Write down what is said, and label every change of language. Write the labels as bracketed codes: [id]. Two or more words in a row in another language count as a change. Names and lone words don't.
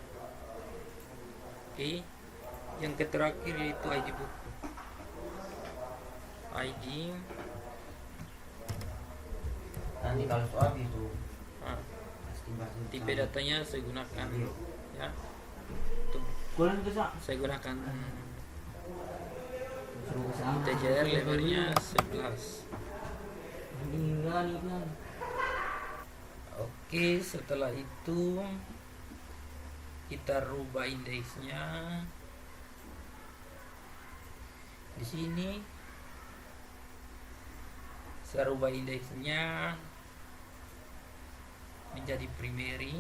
[id] Oke. Yang terakhir yaitu ID buku. ID. Nanti kalau soal itu Tipe datanya saya gunakan ya. Tuh, kulan ko sa. saya gunakan Suruh ko sa. integer, lebarnya 11. Hingga. Oke, setelah itu kita rubah indeksnya. Di sini saya rubah indeksnya menjadi primary.